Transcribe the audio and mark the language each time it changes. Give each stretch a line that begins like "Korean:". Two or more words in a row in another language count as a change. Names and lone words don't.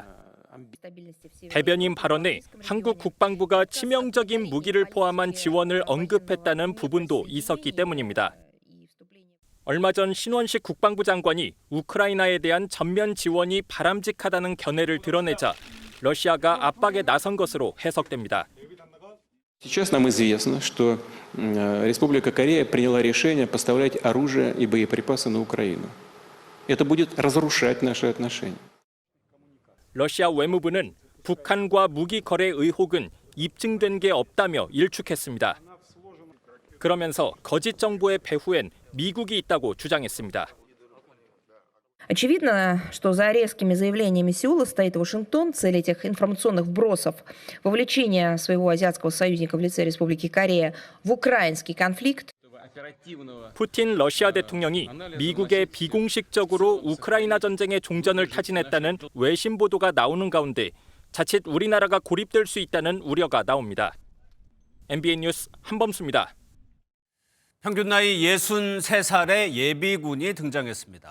Korean: 대변인 발언에 한국 국방부가 치명적인 무기를 포함한 지원을 언급했다는 부분도 있었기 때문입니다. 얼마 전 신원식 국방부 장관이 우크라이나에 대한 전면 지원이 바람직하다는 견해를 드러내자 러시아가 압박에 나선 것으로 해석됩니다.
Russian: Сейчас нам известно, что Республика Корея приняла решение поставлять оружие и боеприпасы на Украину. Это будет разрушать наши отношения.
Korean: 러시아 외무부는 북한과 무기 거래 의혹은 입증된 게 없다며 일축했습니다. 그러면서 거짓 정보의 배후엔 미국이 있다고 주장했습니다.
Russian: Очевидно, что за резкими заявлениями Сеула стоит Вашингтон. Цель этих информационных вбросов – вовлечение своего азиатского союзника в лице Республики Корея в украинский конфликт.
Korean: 푸틴 러시아 대통령이 미국의 비공식적으로 우크라이나 전쟁의 종전을 타진했다는 외신 보도가 나오는 가운데 자칫 우리나라가 고립될 수 있다는 우려가 나옵니다. MBN 뉴스 한범수입니다. 평균 나이 63살의 예비군이 등장했습니다.